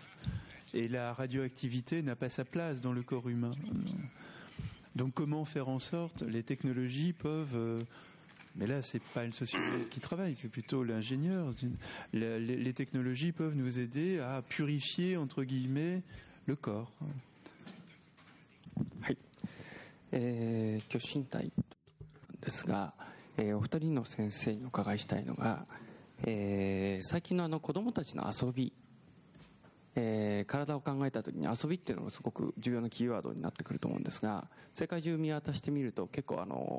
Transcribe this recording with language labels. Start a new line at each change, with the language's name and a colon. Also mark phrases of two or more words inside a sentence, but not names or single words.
French: Et la radioactivité n'a pas sa place dans le corps humain. Donc comment faire en sorte, les technologies peuvent... mais là, c'est pas le sociologue qui travaille, c'est plutôt l'ingénieur. Les technologies peuvent nous aider à purifier, entre guillemets, le corps.
Japanese: はい。今日身体ですが、お二人の先生にお伺いしたいのが、最近の子どもたちの遊び、体を考えたときに遊びっていうのがすごく重要なキーワードになってくると思うんですが、世界中見渡してみると結構い